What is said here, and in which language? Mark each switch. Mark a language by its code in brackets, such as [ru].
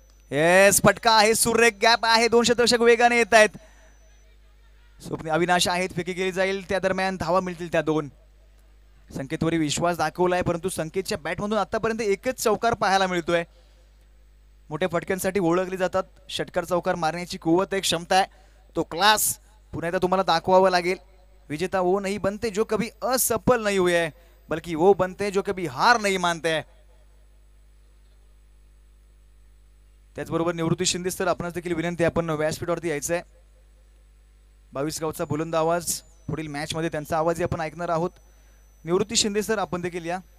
[mr] Yes फटका आहे. सुरेख गॅप आहे. 2 क्षेत्ररक्षक वेगाने येत आहेत. स्वप्न अविनाश आहेत. फेकी केली जाईल. त्या दरम्यान धावा मिळतील त्या 2. संकेतवरी विश्वास दाखवलाय परंतु संकेतच्या बॅटमधून आतापर्यंत एकच चौकार पाहायला मिळतोय. मोठ्या फटक्यांसाठी ओळखले जातात. षटकार चौकार मारण्याची कुवत एक क्षमता आहे. तो क्लास पुन्हा एकदा तुम्हाला दाखवावा लागेल. [hi] विजेता वो नहीं बनते जो कभी असफल नहीं हुए है, बल्कि वो बनते जो कभी हार नहीं मानते है. [mr] त्याचबरोबर निवृत्ती शिंदे सर आपणास देखील विनंती आहे. आपण व्यासपीठावरती यायचं आहे. 22 गावचा बुलंद आवाज. पुढील मॅच मध्ये त्यांचा आवाजही आपण ऐकणार आहोत. निवृत्ती शिंदे सर आपण देखील या.